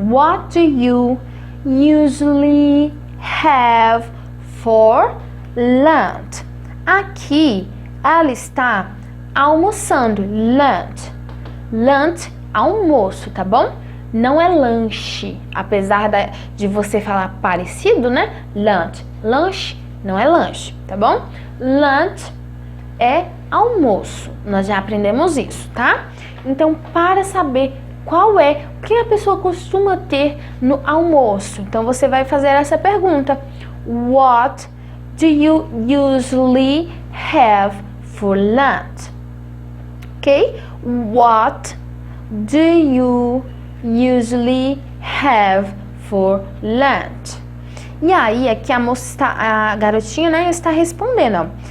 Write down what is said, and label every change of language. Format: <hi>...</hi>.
<en>What do you usually have for lunch?</en> <pt>Aqui ela está almoçando. Lunch, almoço, tá bom? Não é lanche, apesar de você falar parecido, né? Lanche não é lanche, tá bom? Lunch é almoço. Nós já aprendemos isso, tá? Então, para saber o que a pessoa costuma ter no almoço, então você vai fazer essa pergunta:</pt> <en>What do you usually have for lunch?</en> <pt>Ok?</pt> <en>What do you usually have for lunch?</en> <pt>E aí, aqui a garotinha, né, está respondendo, ó.</pt>